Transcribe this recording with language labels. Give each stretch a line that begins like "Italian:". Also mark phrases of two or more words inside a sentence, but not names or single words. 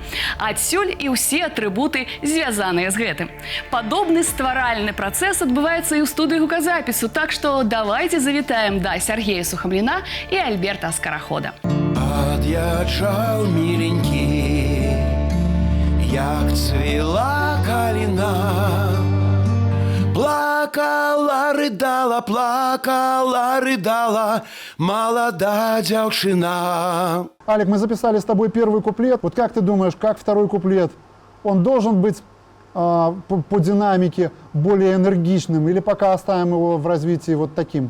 Belarusian: Адсюль і ўсе атрыбуты, звязаныя з гэтым. Падобны стваральны працэс адбываецца і ў студыі гуказапісу, так што давайце завітаем да Сергея Сухамліна і Альберта Скарахода.
Russian: Подъезжал миленький, як цвела калина. Плакала, рыдала молодая девчина. Алик, мы записали с тобой первый куплет. Вот как ты думаешь, как второй куплет? Он должен быть по динамике более энергичным или пока оставим его в развитии вот таким?